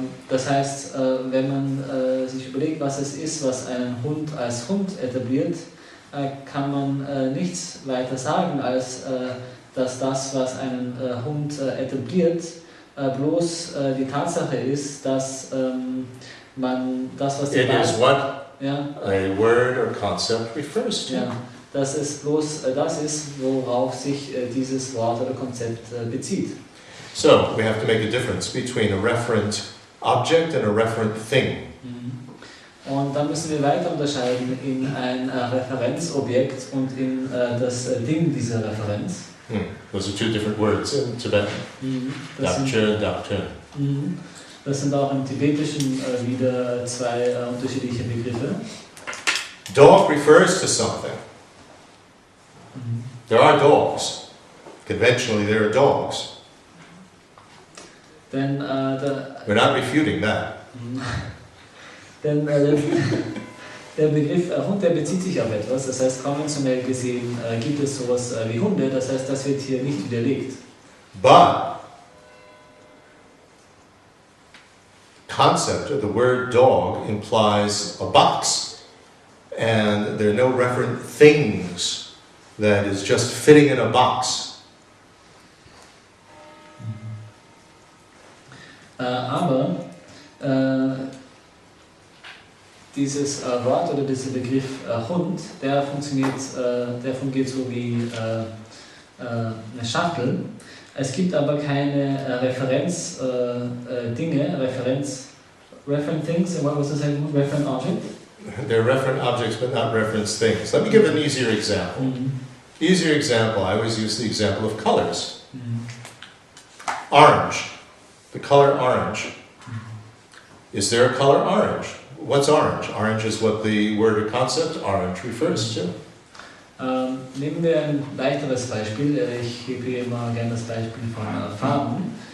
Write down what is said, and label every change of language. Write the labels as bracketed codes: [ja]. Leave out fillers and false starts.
[de] Das heißt, wenn man sich überlegt, was es ist, was einen Hund als Hund etabliert, kann man nichts weiter sagen, als dass das, was einen Hund etabliert, bloß die Tatsache ist, dass man das, was die [en] It is what [de] ja, [en] a word or concept refers to. [de] ja, dass es bloß das ist, worauf sich dieses Wort oder Konzept bezieht. [en] So, we have to make a difference between a referent object and a referent thing. [de] Und dann müssen wir weiter unterscheiden in ein Referenzobjekt und in das Ding dieser Referenz. [en] Those are two different words in Tibetan. [de] Das sind auch im Tibetischen wieder zwei unterschiedliche Begriffe. [en] Dog refers to something. There are dogs. Conventionally, there are dogs. [de] Denn [en] We're not refuting that. [de] Denn der Begriff Hund, der bezieht sich auf etwas. Das heißt, konventionell gesehen gibt es sowas wie Hunde. Das heißt, das wird hier nicht widerlegt. [en] But concept of the word dog implies a box, and there are no referent things that is just fitting in a box. [de] Aber dieses Wort oder dieser Begriff Hund, der fungiert so wie eine Schachtel. Es gibt aber keine Referenz-Dinge, [en] referent things, what was the second one? Referent object? They're referent objects, but not reference things. Let me give an easier example. Easier example, I always use the example of colors. Orange, the color orange. Is there a color orange? What's orange? Orange is what the word or concept orange refers to. [de] Nehmen wir ein leichteres Beispiel. Ich gebe hier immer gerne das Beispiel von Farben.